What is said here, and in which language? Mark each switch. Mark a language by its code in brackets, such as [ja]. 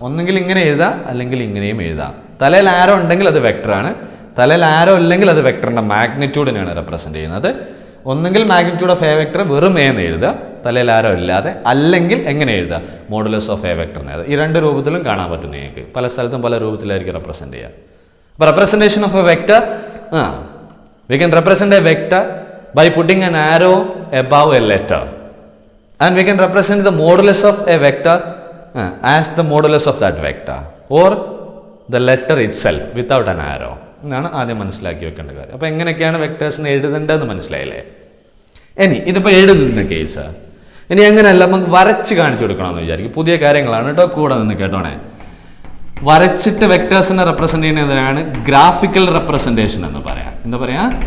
[ml] ഒന്നെങ്കിൽ ഇങ്ങനെ എഴുതാം, അല്ലെങ്കിൽ ഇങ്ങനെയും എഴുതാം. തലയിൽ ആരോ ഉണ്ടെങ്കിൽ അത് വെക്ടറാണ്, തലയിൽ ആരോ ഇല്ലെങ്കിൽ അത് വെക്ടറിന്റെ മാഗ്നിറ്റ്യൂഡിനെയാണ് റെപ്രസെന്റ് ചെയ്യുന്നത്. ഒന്നെങ്കിൽ മാഗ്നിറ്റ്യൂഡ് ഓഫ് എ വെക്ടർ വെറും എ എന്ന് എഴുതുക, തലയിൽ ആരോ ഇല്ലാതെ. അല്ലെങ്കിൽ എങ്ങനെ എഴുതുക? മോഡുലസ് ഓഫ് എ വെക്ടർ എന്ന് എഴുതുക. ഈ 2 രൂപത്തിലും കാണാൻ പറ്റും നിങ്ങൾക്ക്. പല സ്ഥലത്തും പല രൂപത്തിലായിരിക്കും റെപ്രസെന്റ് ചെയ്യുക. [en] അപ്പോൾ representation of a vector, we can represent a vector by putting an arrow above a letter, and we can represent the modulus of a vector as the modulus of that vector, or the letter itself without an arrow. [ml] എന്നാണ് ആദ്യം മനസ്സിലാക്കി വെക്കേണ്ട കാര്യം. അപ്പോൾ എങ്ങനെയൊക്കെയാണ് വെക്ടേഴ്സിനെ എഴുതേണ്ടതെന്ന് മനസ്സിലായില്ലേ? ഇനി ഇതിപ്പോൾ എഴുതുന്ന കേസ്. ഇനി എങ്ങനെയല്ല, നമുക്ക് വരച്ച് കാണിച്ചു കൊടുക്കണമെന്ന് വിചാരിക്കും. പുതിയ കാര്യങ്ങളാണ് കേട്ടോ, കൂടെ നിന്ന് കേട്ടോണേ. വരച്ചിട്ട് വെക്ടേഴ്സിനെ റെപ്രസെന്റ് ചെയ്യുന്നതിനാണ് ഗ്രാഫിക്കൽ റെപ്രസെന്റേഷൻ എന്ന് പറയാം. എന്താ പറയാ?